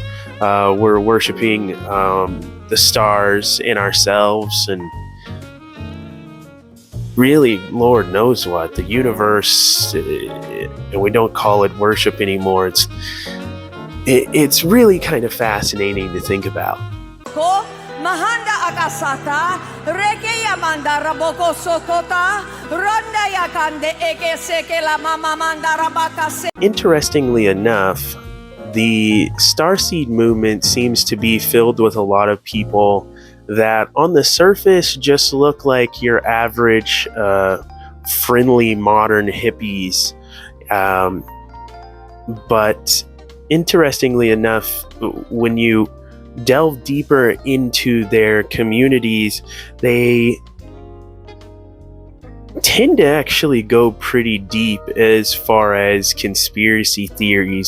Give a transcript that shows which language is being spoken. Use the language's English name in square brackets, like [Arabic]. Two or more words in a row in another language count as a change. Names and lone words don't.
[English] We're worshiping the stars in ourselves, and really, Lord knows what, the universe, and we don't call it worship anymore. It's really kind of fascinating to think about. Mahanda akasata, reke yamanda raboko sokota, ronda yakande eke seke la mama manda rabaka se. Interestingly enough, the Starseed movement seems to be filled with a lot of people that on the surface just look like your average friendly modern hippies. But interestingly enough, when you delve deeper into their communities, they tend to actually go pretty deep as far as conspiracy theories.